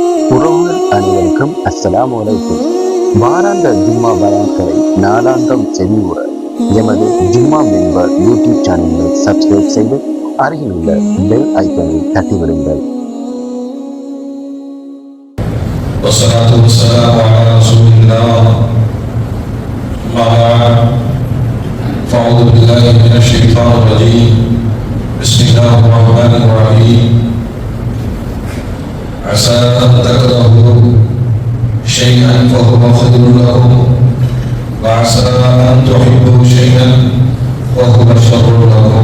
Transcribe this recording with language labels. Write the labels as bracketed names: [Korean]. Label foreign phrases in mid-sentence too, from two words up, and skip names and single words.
[Tamil] உறவுகள் அனைவருக்கும் [Arabic] السلام عليكم. [Tamil] வாராந்த ஜும்மா பயான்களை நாளாந்தம் செவியுற எமது ஜும்மா மெம்பர் [English] YouTube channel subscribe [Tamil] செய்து அருகில் உள்ள [English] bell icon [Tamil] தட்டிவிடுங்கள். [Arabic] والصلاة والسلام على رسول الله. أما بعد فأعوذ بالله من الشيطان الرجيم. بسم الله الرحمن الرحيم. عسى أن تكرهوا شيئا فهو خير لكم وعسى أن تحبوا شيئا وهو شر لكم.